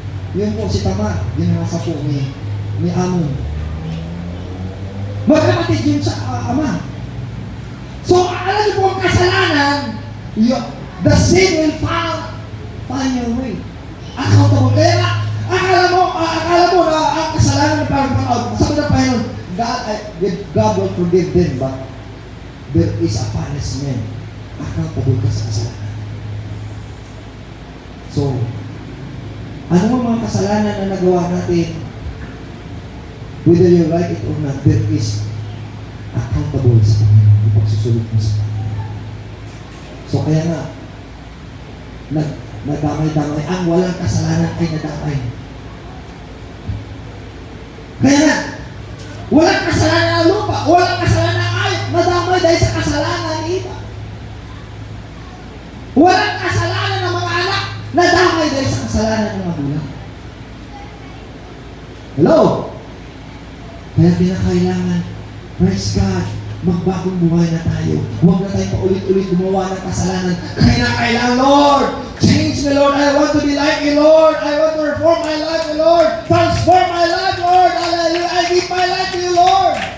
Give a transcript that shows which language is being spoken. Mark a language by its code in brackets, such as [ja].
[tl] Yun po si Tamar, ginasa po ni Amon. Magkapatid yun sa ama. So, alam niyo po ang kasalanan, [en] the sin will find your way. [tl] Accountable. Kaya nga, akala mo na ang kasalanan na parang pang-out. Sabi ng Panginoon, [en] God will forgive them, but there is a punishment. [tl] Accountable ka sa kasalanan. So, ano ang mga kasalanan na nagawa natin, [en] whether you like it or not, there is accountable [tl] sa Panginoon. Ipagsusulit mo sa Panginoon. So, kaya nga, nadamay-damay. Ang walang kasalanan ay nadamay. Kaya nga, walang kasalanan ng lupa, walang kasalanan ng ayot, nadamay dahil sa kasalanan ng iba. Walang kasalanan ng mga anak, nadamay dahil sa kasalanan ng magulang. Hello? Kaya kinakailangan, praise God, magbagong buhay na tayo. Huwag na tayo paulit-ulit gumawa ng kasalanan. Kaya kailangan, [en] Lord, change me, Lord. I want to be like you, Lord. I want to reform my life, Lord. Transform my life, Lord. Hallelujah. I give my life to you, Lord.